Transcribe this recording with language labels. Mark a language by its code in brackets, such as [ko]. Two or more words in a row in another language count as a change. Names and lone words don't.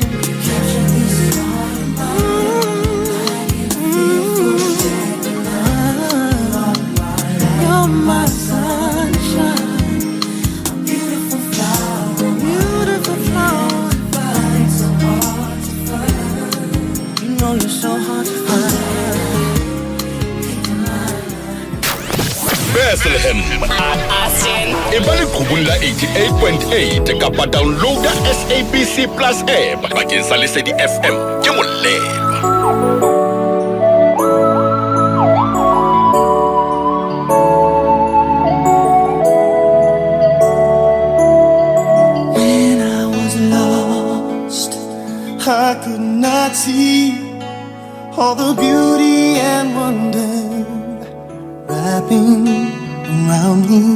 [en] You're my sunshine, a beautiful flower, beautiful flower. So hard to find. You know you're so hard to find. [st] Bethlehem Ibali Kubula 88.8 kapa download SABC Plus app bakeng sa Lesedi FM ke moleba. [en] When I was lost, I could not see all the beauty and wonder wrapping around me.